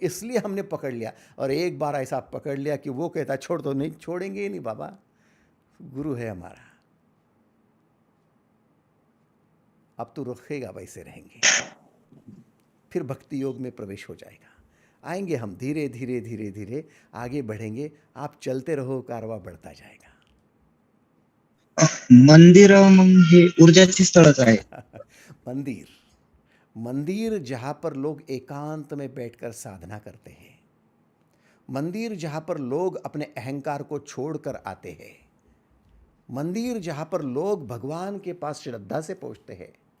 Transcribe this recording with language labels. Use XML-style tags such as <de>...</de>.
<hi>इसलिए हमने पकड़ लिया, और एक बार ऐसा पकड़ लिया कि वो कहता छोड़ दो, नहीं छोड़ेंगे ही नहीं बाबा, गुरु है हमारा. अब तो रखेगा वैसे रहेंगे, फिर भक्ति योग में प्रवेश हो जाएगा. आएंगे हम धीरे धीरे धीरे धीरे आगे बढ़ेंगे. आप चलते रहो, कारवा बढ़ता जाएगा.</hi> <mr>मंदिर मग हे ऊर्जाची स्थळच आहे.</mr> <hi>मंदिर, मंदिर जहाँ पर लोग एकांत में बैठकर साधना करते हैं, मंदिर जहाँ पर लोग अपने अहंकार को छोड़कर आते हैं, मंदिर जहाँ पर लोग भगवान के पास श्रद्धा से पहुँचते हैं.</hi>